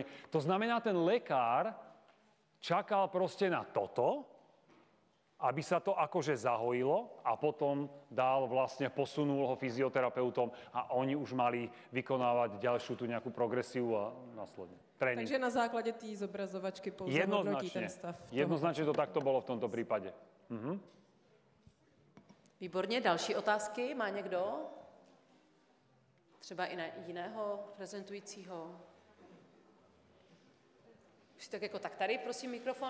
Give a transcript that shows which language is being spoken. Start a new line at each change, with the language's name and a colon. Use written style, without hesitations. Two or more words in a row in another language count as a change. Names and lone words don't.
Slovak: To znamená, ten lekár čakal proste na toto, aby sa to akože zahojilo a potom posunul ho fyzioterapeutom a oni už mali vykonávať ďalšiu tú nejakú progresiu a následne tréning.
Czech: Takže na základě té zobrazovačky pouze hodnotí ten stav.
Slovak: Jednoznačne to takto bolo v tomto prípade.
Czech: Výborně, další otázky má někdo? Třeba i jiného prezentujícího? Už tak jako tak tady, prosím, mikrofon.